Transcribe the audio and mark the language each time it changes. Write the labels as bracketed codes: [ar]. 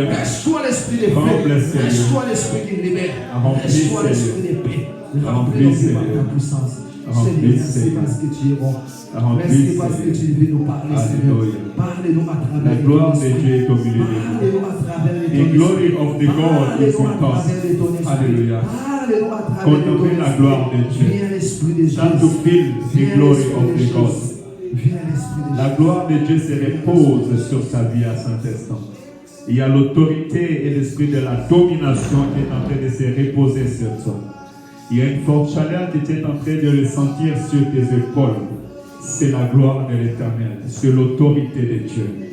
[fr] Reçois l'Esprit de paix. Reçois l'Esprit qui libère. Reçois l'Esprit de paix. Remplis-nous par ta puissance. Seigneur, merci parce que tu es bon. Merci parce que tu veux nous parler, Seigneur. Parlez-nous à travers La gloire de Dieu est au milieu de nous. Parlez-nous à travers les [en] The glory of the God is with us. Alléluia. [fr] Contemplez la gloire de Dieu. [en] Start to feel the glory of the God. [fr] La gloire de Dieu se repose sur sa vie à cet instant. Il y a l'autorité et l'esprit de la domination qui est en train de se reposer sur toi. Il y a une forte chaleur que tu es en train de le sentir sur tes épaules. C'est la gloire de l'Éternel, c'est l'autorité de Dieu.